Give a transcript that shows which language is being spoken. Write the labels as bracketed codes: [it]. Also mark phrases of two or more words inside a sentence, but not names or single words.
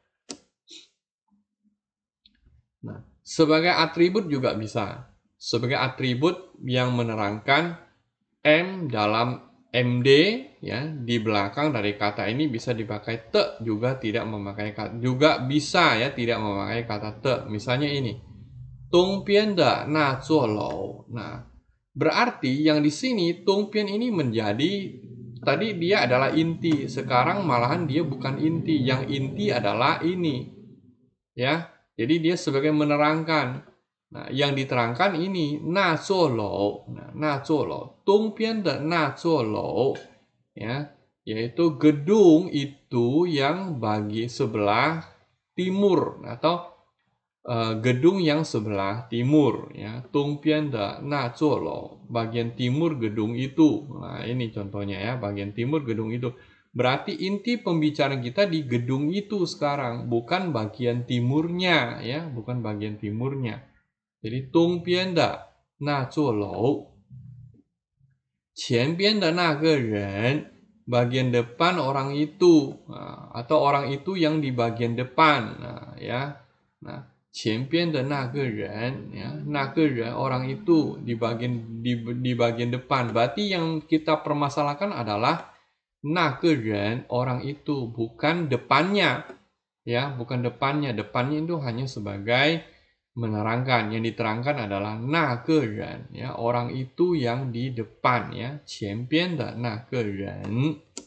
[id] Nah, sebagai atribut juga bisa. Sebagai atribut yang menerangkan M dalam MD ya, di belakang dari kata ini bisa dipakai te, juga tidak memakai kata, juga bisa ya tidak memakai kata te. Misalnya ini, [zh] 东边的那座楼. [id] Nah, berarti yang di sini Dongbian ini menjadi tadi dia adalah inti, sekarang malahan dia bukan inti. Yang inti adalah ini. Ya, jadi dia sebagai menerangkan. Nah, yang diterangkan ini [zh] 那座楼. Nah, 那座楼，东边的那座楼 ya, [id] yaitu gedung itu yang bagi sebelah timur atau gedung yang sebelah timur ya. [zh] 东边的那座楼, [id] bagian timur gedung itu. Nah, ini contohnya ya, bagian timur gedung itu. Berarti inti pembicaraan kita di gedung itu sekarang, bukan bagian timurnya ya, bukan bagian timurnya. Jadi [zh] 东边的那座楼，前边的那个人, [id] bagian depan orang itu, atau orang itu yang di bagian depan. Nah, ya. Nah, [zh] 前边的那个人 ya, 那个人 orang itu di bagian depan. [id] Berarti yang kita permasalahkan adalah [zh] 那个人 [id] orang itu, bukan depannya ya, bukan depannya. Depannya itu hanya sebagai menerangkan. Yang diterangkan adalah [zh] 那个人 [id] ya, orang itu yang di depan ya, [zh] 前边的那个人.